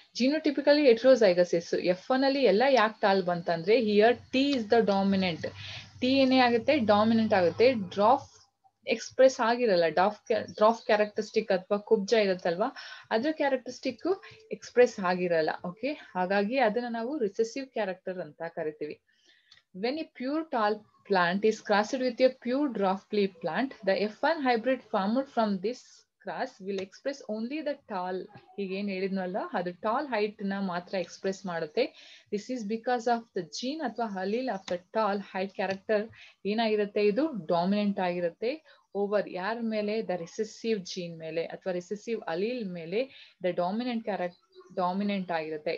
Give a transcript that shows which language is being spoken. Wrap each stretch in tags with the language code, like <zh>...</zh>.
<kn>ಜಿನೋಟಿಪಿಕಲಿ heterozygous ಇತ್ತು. F1 ಅಲ್ಲಿ ಎಲ್ಲ ಯಾಕೆ ಟಾಲ್ ಬಂತಂದ್ರೆ,</kn> <en>Here T is the dominant.</en> <kn>T ಏನೇ ಆಗುತ್ತೆ, ಡಾಮಿನೆಂಟ್ ಆಗುತ್ತೆ. ಡ್ರಾಫ್ ಎಕ್ಸ್ಪ್ರೆಸ್ ಆಗಿರಲ್ಲ. ಡ್ರಾಫ್ ಕ್ಯಾರೆಕ್ಟರಿಸ್ಟಿಕ್ ಅಥವಾ ಕುಬ್ಜ ಇರುತ್ತಲ್ವಾ, ಅದ್ರ ಕ್ಯಾರೆಕ್ಟರಿಸ್ಟಿಕ್ ಎಕ್ಸ್ಪ್ರೆಸ್ ಆಗಿರಲ್ಲ. ಓಕೆ, ಹಾಗಾಗಿ ಅದನ್ನ ನಾವು ರಿಸೆಸಿವ್ ಕ್ಯಾರೆಕ್ಟರ್ ಅಂತ ಕರಿತೀವಿ.</kn> <en>When a pure tall plant is crossed with a pure dwarf pea plant, the F1 hybrid formed from this cross will express only the tall.</en> <kn>ಈಗ ಏನ್ ಹೇಳಿದ್ನಲ್ಲ, ಅದು ಟಾಲ್ ಹೈಟ್ ನ ಮಾತ್ರ ಎಕ್ಸ್ಪ್ರೆಸ್ ಮಾಡುತ್ತೆ.</kn> <en>this is because of the gene</en> <kn>ಅಥವಾ allele of the tall height character ಏನಾಗಿರುತ್ತೆ, ಇದು ಡಾಮಿನೆಂಟ್ ಆಗಿರುತ್ತೆ ಓವರ್ ಯಾರ ಮೇಲೆ, ದ ರಿಸೆಸಿವ್ ಜೀನ್ ಮೇಲೆ ಅಥವಾ ರಿಸೆಸಿವ್ ಅಲೀಲ್ ಮೇಲೆ ದ ಡಾಮಿನೆಂಟ್ ಆಗಿರುತ್ತೆ.</kn>